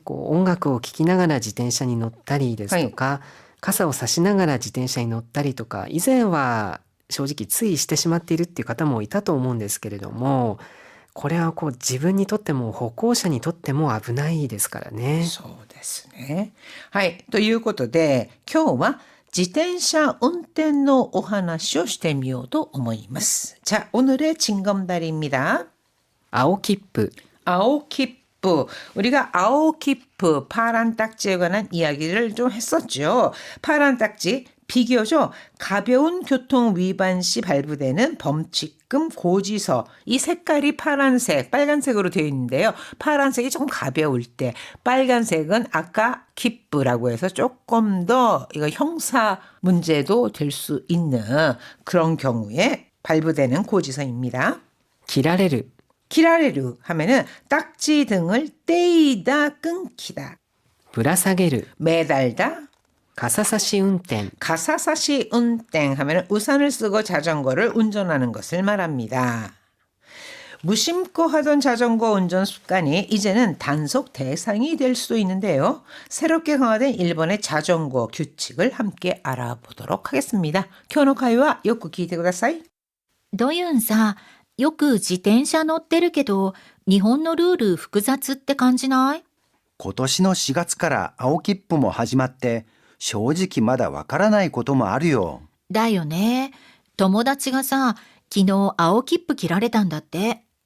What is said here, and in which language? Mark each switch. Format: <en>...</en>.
<ja>音楽を聴きながら自転車に乗ったりですとか、傘を差しながら自転車に乗ったりとか、以前は正直ついしてしまっているっていう方もいたと思うんですけれども、これは自分にとっても歩行者にとっても危ないですからね。そうですね。はい。ということで、今日は自転車運転のお話をしてみようと思います。</ja> <ko>자、 오늘의 징검다리입니다.</ko> <ja>青切符.</ja> <ko>아오키프. 우리가 아오키프, 파란 딱지에 관한 이야기를 좀 했었죠. 파란 딱지, 비교적 가벼운 교통 위반 시 발부되는 범칙금 고지서. 이 색깔이 파란색, 빨간색으로 되어 있는데요. 파란색이 조금 가벼울 때, 빨간색은 아까 키프라고 해서 조금 더 이거 형사 문제도 될 수 있는 그런 경우에 발부되는 고지서입니다.</ko> <ja>切られる.</ja> <ko>기라레루 하면은 딱지 등을 떼이다 끊기다.</ko> <ja>ぶら下げる.</ja> <ko>매달다.</ko> <ja>傘差し運転.</ja> <ko>가사사시 운행 하면은 우산을 쓰고 자전거를 운전하는 것을 말합니다. 무심코 하던 자전거 운전 습관이 이제는 단속 대상이 될 수도 있는데요. 새롭게 강화된 일본의 자전거 규칙을 함께 알아보도록 하겠습니다.</ko> <ja>교노카이와 요쿠 기대ください. ドユンさ、よく自転車乗ってるけど、日本のルール複雑って感じない？今年の4月から青切符も始まって、正直まだわからないこともあるよ。だよね。友達がさ、昨日青切符切られたんだって。</ja>